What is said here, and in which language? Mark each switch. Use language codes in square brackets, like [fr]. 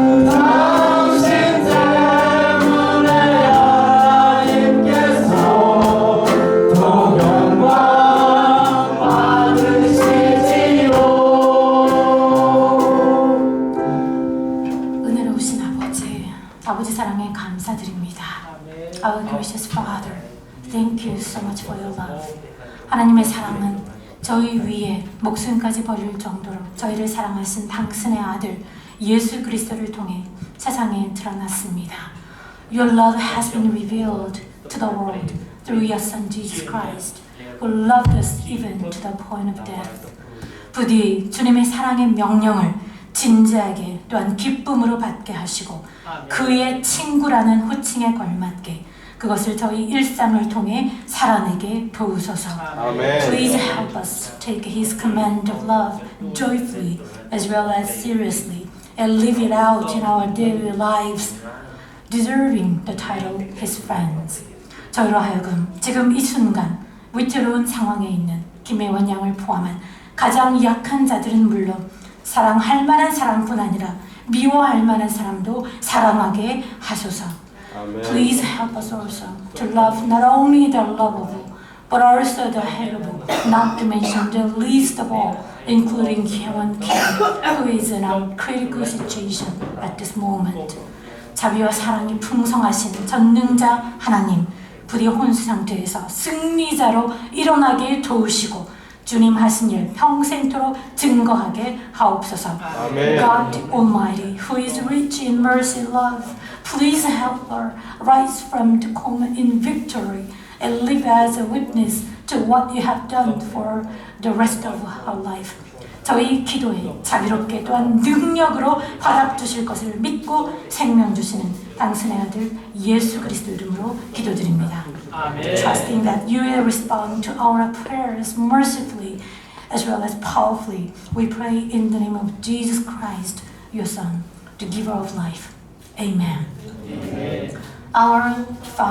[ko] 당신 때문에 하나님께서 더 영광 받으시지요. 은혜로우신 아버지 사랑에 감사드립니다. [en] Our gracious Father, thank you so much for your love. [ko] 하나님의 사랑은 저희 위에 목숨까지 버릴 정도로 저희를 사랑하신 당신의 아들 예수 그리스도를 통해 세상에 드러났습니다. [en] Your love has been revealed to the world through your Son Jesus Christ, who loved us even to the point of death. [ko] 부디 주님의 사랑의 명령을 진지하게 또한 기쁨으로 받게 하시고 그의 친구라는 호칭에 걸맞게 그것을 저희 일상을 통해 살아내게 도우소서. 아멘. [en] Please help us take His command of love joyfully as well as seriously and live it out in our daily lives, deserving the title His friends. [ko] 저희로 하여금 지금 이 순간 위태로운 상황에 있는 김혜원 양을 포함한 가장 약한 자들은 물론 사랑할 만한 사람뿐 아니라 미워할 만한 사람도 사랑하게 하소서. 아멘. [en] Please help us also to love not only the lovable but also the hateable, not to mention the least of all, including Hyewon Kim, who is in a critical situation at this moment. [ko] 자비와 사랑이 풍성하신 전능자 하나님, 부디 혼수 상태에서 승리자로 일어나게 도우시고 주님 하신 일 평생토록 증거하게 하옵소서. 아멘. [en] God Almighty, who is rich in mercy and love, please help her rise from the coma in victory and live as a witness to what you have done for the rest of her life. [ko] 저희 기도에 자비롭게 또한 능력으로 화답 주실 것을 믿고 생명 주시는 당신의 아들 예수 그리스도 이름으로 기도드립니다. [en] Trusting that you will respond to our prayers mercifully as well as powerfully, we pray in the name of Jesus Christ, your Son, the giver of life. Amen. Our Father.